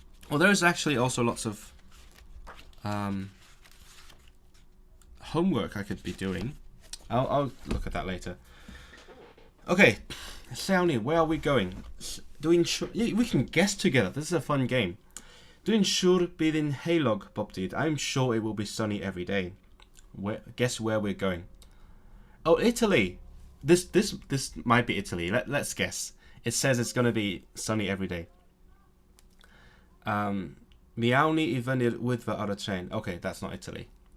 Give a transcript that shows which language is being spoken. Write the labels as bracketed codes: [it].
[en] Well, there's actually also lots of homework I could be doing. I'll look at that later. Okay, Llawn, where are we going? We can guess together. This is a fun game. [cy] Dwi'n siŵr bydd yn heulog bob dydd. [en] I'm sure it will be sunny every day. Guess where we're going? Oh, Italy. This might be Italy. Let's guess. It says it's going to be sunny every day. [cy] Mi awn ni I fyny'r Wyddfa ar y tren. [en] Okay, that's not Italy.